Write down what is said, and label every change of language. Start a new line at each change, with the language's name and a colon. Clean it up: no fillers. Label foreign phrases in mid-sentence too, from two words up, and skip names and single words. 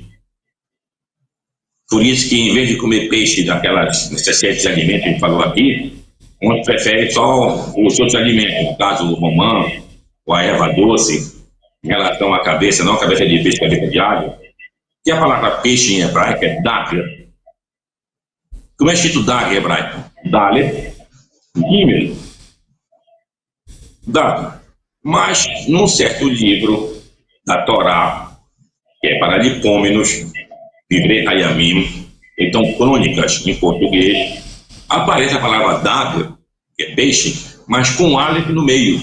Portuguese: Por isso que, em vez de comer peixe daquelas necessidades de alimentos que a gente falou aqui, uns preferem só os outros alimentos, no caso o romã, ou a erva doce, em relação à cabeça, não cabeça de peixe, cabeça de alho. E a palavra peixe em hebraico é dager. Como é escrito dager em hebraico?
Hebrew: Dalet, gimel.
Portuguese: Dager. Mas, num certo livro da Torá, que é para Lipômenos,
Hebrew: Divrei Hayamim,
Portuguese: então crônicas em português, aparece a palavra dager, que é peixe, mas com aleph no meio.